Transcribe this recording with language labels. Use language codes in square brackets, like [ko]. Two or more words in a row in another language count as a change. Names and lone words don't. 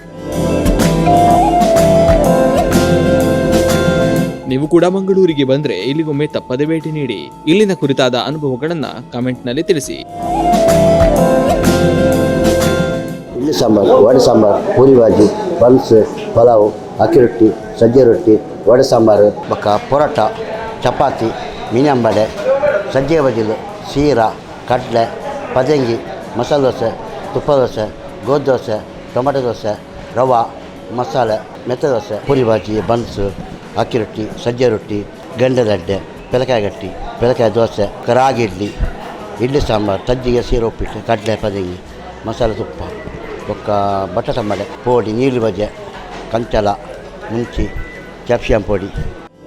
[kn] ನೀವು ಕೂಡ ಮಂಗಳೂರಿಗೆ ಬಂದ್ರೆ ಇಲ್ಲಿಗೊಮ್ಮೆ ತಪ್ಪದೆ ಭೇಟಿ ನೀಡಿ. ಇಲ್ಲಿನ ಕುರಿತಾದ ಅನುಭವಗಳನ್ನ ಕಾಮೆಂಟ್ನಲ್ಲಿ ತಿಳಿಸಿ. ಇಡ್ಲಿ ಸಾಂಬಾರು, ವಡೆ ಸಾಂಬಾರು, ಪೂರಿ ಬಾಜಿ, ಬನ್ಸ್, ಪಲಾವು, ಅಕ್ಕಿ ರೊಟ್ಟಿ, ಸಜ್ಜೆ ರೊಟ್ಟಿ, ವಡೆ ಸಾಂಬಾರು, ಬಕ್ಕ ಪರೋಟ, ಚಪಾತಿ, ಮೀನು ಅಂಬಡೆ, ಸಜ್ಜೆ ಬಜಿಲು, ಸೀರಾ, ಕಡಲೆ, ಪದಂಗಿ, ಮಸಾಲೆ ದೋಸೆ, ತುಪ್ಪ ದೋಸೆ, ಗೋಧಿ ದೋಸೆ, ಟೊಮೆಟೊ ದೋಸೆ, ರವೆ, ಮಸಾಲೆ, ಮೆತ್ತೆ ದೋಸೆ, ಪೂರಿ ಬಾಜಿ, ಬನ್ಸು, ಅಕ್ಕಿ ರೊಟ್ಟಿ, ಸಜ್ಜೆ ರೊಟ್ಟಿ, ಗಂಡದಡ್ಡೆ, ಪೆಲಕಾಯಿ ಗಟ್ಟಿ, ಪೆಲಕಾಯಿ ದೋಸೆ, ರಾಗಿ ಇಡ್ಲಿ ಸಾಂಬಾರು, ಸಜ್ಜಿಗೆ ಸೀರೆ ಉಪ್ಪಿಟ್ಟು, ಕಡಲೆ, ಪದಂಗಿ, ಮಸಾಲೆ ತುಪ್ಪ, ಬೊಕ್ಕ ಬಟಾಟ ಮಡೆ, ಪೋಡಿ, ನೀರು ಬಜೆ, ಕಂಚಲ, ಮುಂಚಿ, ಕ್ಯಾಪ್ಸಿಕಂ ಪೊಡಿ.